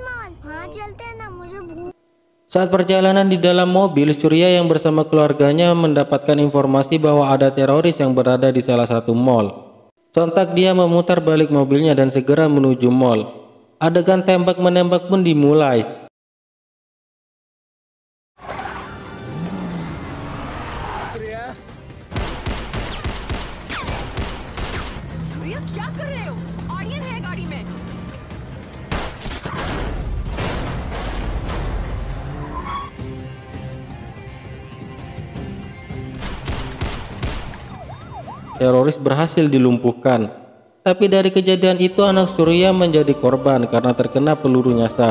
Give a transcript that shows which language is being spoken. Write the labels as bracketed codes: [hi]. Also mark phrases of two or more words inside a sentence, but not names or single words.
[id] Saat perjalanan di dalam mobil, Surya yang bersama keluarganya mendapatkan informasi bahwa ada teroris yang berada di salah satu mall. Sontak dia memutar balik mobilnya dan segera menuju mall. Adegan tembak-menembak pun dimulai. [hi] सूर्या क्या कर रहे हो? ऑडियन है गाड़ी में। [id] Teroris berhasil dilumpuhkan. Tapi dari kejadian itu anak Surya menjadi korban karena terkena peluru nyasar.